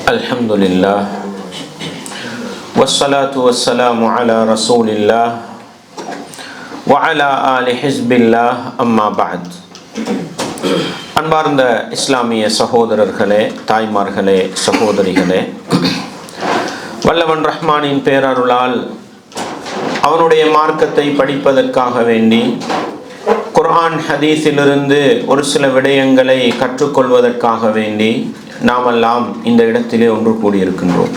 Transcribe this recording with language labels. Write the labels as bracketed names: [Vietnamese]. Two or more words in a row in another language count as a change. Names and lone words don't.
[Arabic] الحمد لله والصلاة والسلام على رسول الله وعلى آل حزب الله أما بعد. [Tamil] அன்பார்ந்த இஸ்லாமிய சகோதரர்களே, தாய்மார்களே, சகோதரிகளே, வல்லவன் ரஹ்மானின் பேரருளால் அவனுடைய மார்க்கத்தை படிப்பதற்காக வேண்டி குர்ஆன் ஹதீஸிலிருந்து ஒரு சில விடயங்களை கற்றுக்கொள்வதற்காக வேண்டி நாமெல்லாம் இந்த இடத்திலே ஒன்று கூடியிருக்கின்றோம்.